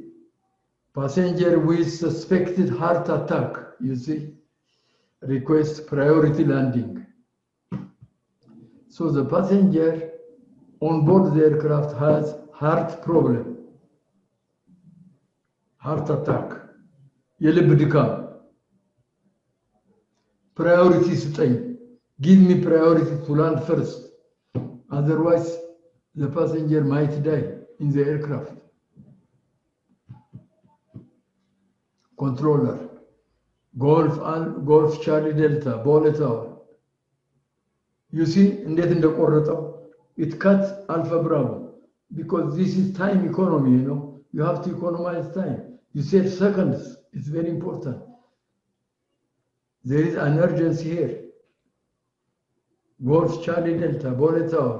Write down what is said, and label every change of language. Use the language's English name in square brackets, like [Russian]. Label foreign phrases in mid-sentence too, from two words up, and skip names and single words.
[English] Passenger with suspected heart attack, you see. Request priority landing. So the passenger on board the aircraft has heart problem, heart attack, [Amharic] የልብ ድካም, priority ስጠኝ, [English] Give me priority to land first. Otherwise, the passenger might die in the aircraft. Controller. Golf Charlie Delta, Bole Tower. You see, [Amharic] እንዴት እንደቆረጠው [English] it cuts Alpha Bravo because this is time economy, you know. You have to economize time. You save seconds. It's very important. There is an urgency here. Golf Charlie Delta, Bole Tower.